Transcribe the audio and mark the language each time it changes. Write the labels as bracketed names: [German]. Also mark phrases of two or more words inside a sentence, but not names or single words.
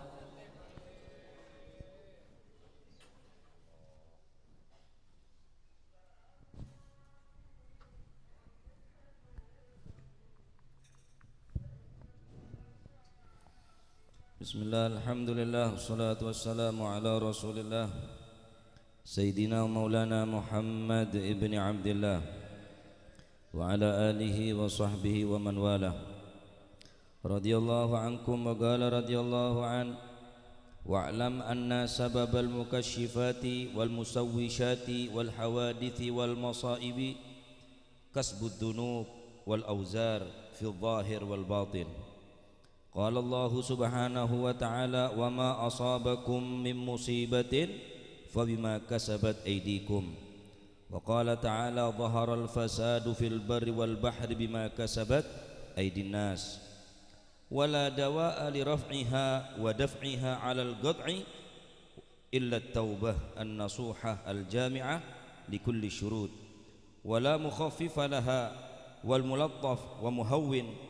[Arabic] بسم الله، الحمد لله، والصلاة والسلام على رسول الله سيدنا مولانا محمد بن عبد الله وعلى آله وصحبه ومن والاه رضي الله عنكم وقال رضي الله عنه واعلم أن سبب المكاشفات والمشوشات والحوادث والمصائب كسب الذنوب والأوزار في الظاهر والباطن. قال الله سبحانه وتعالى وما أصابكم من مصيبة فبما كسبت أيديكم وقال تعالى ظهر الفساد في البر والبحر بما كسبت أيدي الناس ولا دواء لرفعها ودفعها على القطع إلا التوبة النصوحة الجامعة لكل الشروط ولا مخفف لها والملطف ومهون